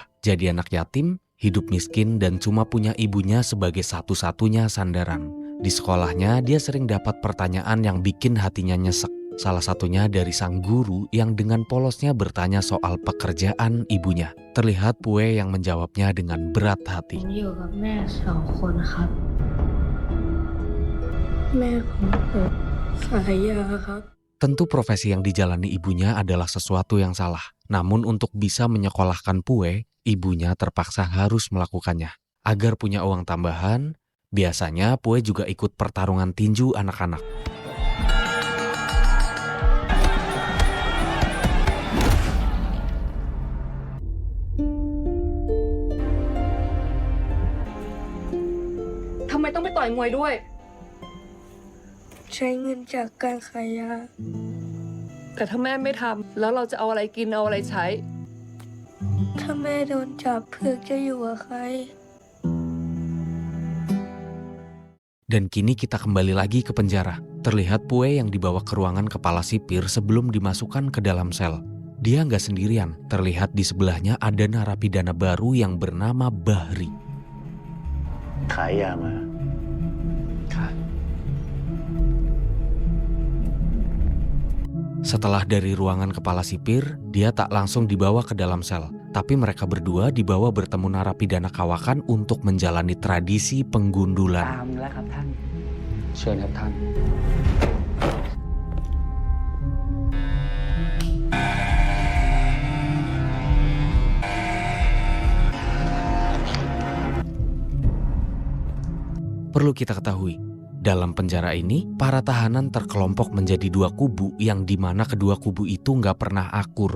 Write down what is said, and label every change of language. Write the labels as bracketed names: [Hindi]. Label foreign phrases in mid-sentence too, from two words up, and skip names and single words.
[Indonesian] Jadi anak yatim, hidup miskin dan cuma punya ibunya sebagai satu-satunya sandaran. Di sekolahnya dia sering dapat pertanyaan yang bikin hatinya nyesek. Salah satunya dari sang guru yang dengan polosnya bertanya soal pekerjaan ibunya. Terlihat Pue yang menjawabnya dengan berat hati. [Thai] ผมอยู่กับแม่2 คนครับ แม่ของผมขายยาครับ [Indonesian] Tentu profesi yang dijalani ibunya adalah sesuatu yang salah. Namun untuk bisa menyekolahkan Pue, ibunya terpaksa harus melakukannya. Agar punya uang tambahan, biasanya Pue juga ikut pertarungan tinju anak-anak. [Thai] ทำไมต้องไปต่อยมวยด้วย ใช้เงินจากการขายยา แต่ถ้าแม่ไม่ทำแล้วเราจะเอาอะไรกินเอาอะไรใช้ ถ้าแม่โดนจับเพือกจะอยู่กับใคร [Indonesian] Dan kini kita kembali lagi ke penjara. Terlihat Pue yang dibawa ke ruangan kepala sipir sebelum dimasukkan ke dalam sel. Dia nggak sendirian. Terlihat di sebelahnya ada narapidana baru yang bernama Bahri. [Thai] ขายยามา [Indonesian] Setelah dari ruangan kepala sipir, dia tak langsung dibawa ke dalam sel. Tapi mereka berdua dibawa bertemu narapidana kawakan untuk menjalani tradisi penggundulan. [Thai] ตามแล้วครับท่าน เชิญครับท่าน [Indonesian] Perlu kita ketahui, dalam penjara ini, para tahanan terkelompok menjadi dua kubu yang dimana kedua kubu itu nggak pernah akur.